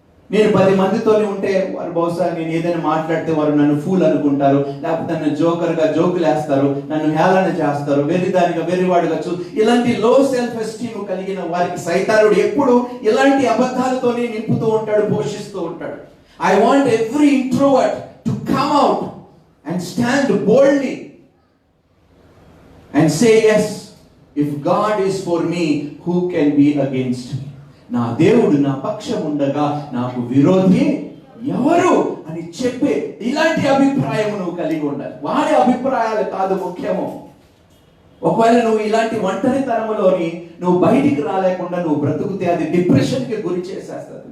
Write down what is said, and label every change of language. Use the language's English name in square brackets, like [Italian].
[Telugu] నేను 10 మందితోనే ఉంటే వారు బహుశా నేను ఏదైనా మాట్లాడితే వారు నన్ను ఫూల్ అనుకుంటారు, లేకపోతే నన్ను జోకులు వేస్తారు, నన్ను హేళన చేస్తారు, వెర్రివాడిగా ఇలాంటి లో సెల్ఫ్ ఎస్టీమ్ కలిగిన వారికి సైతానుడు ఎప్పుడు ఇలాంటి అబద్ధాలతోనే నింపుతూ ఉంటాడు, పోషిస్తూ ఉంటాడు. [English] I want every introvert to come out and stand boldly and say, yes, if God is for me, who can be against me? [Telugu] నా దేవుడు నా పక్షం ఉండగా నాకు విరోధి ఎవరు అని చెప్పే ఇలాంటి అభిప్రాయం నువ్వు కలిగి ఉండాలి. వాడి అభిప్రాయాలు కాదు ముఖ్యము. ఒకవేళ నువ్వు ఇలాంటి ఒంటరితనంలోని నువ్వు బయటికి రాలేకుండా నువ్వు బ్రతుకుతే అది డిప్రెషన్కి గురి చేసేస్తుంది.